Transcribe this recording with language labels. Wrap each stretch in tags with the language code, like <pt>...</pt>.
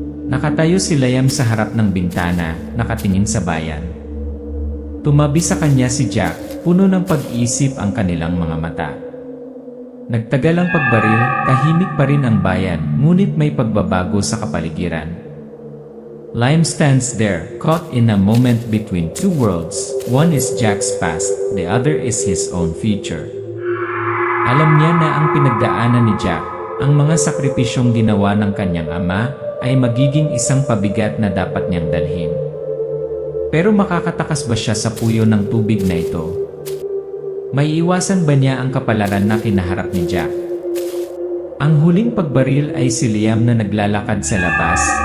<tl>Nakatayo si Liam sa harap ng bintana, nakatingin sa bayan. Tumabi sa kanya si Jack, puno ng pag-iisip ang kanilang mga mata. Nagtagal ang pagbaril, tahimik pa rin ang bayan, ngunit may pagbabago sa kapaligiran.</tl> <en>Liam stands there, caught in a moment between two worlds. One is Jack's past, the other is his own future.</en> <tl>Alam niya na ang pinagdaanan ni Jack, ang mga sakripisyong ginawa ng kanyang ama, ay magiging isang pabigat na dapat niyang dalhin. Pero makakatakas ba siya sa puyo ng tubig na ito? May iwasan ba niya ang kapalaran na kinaharap ni Jack? Ang huling pagbaril ay si Liam na naglalakad sa labas,</tl>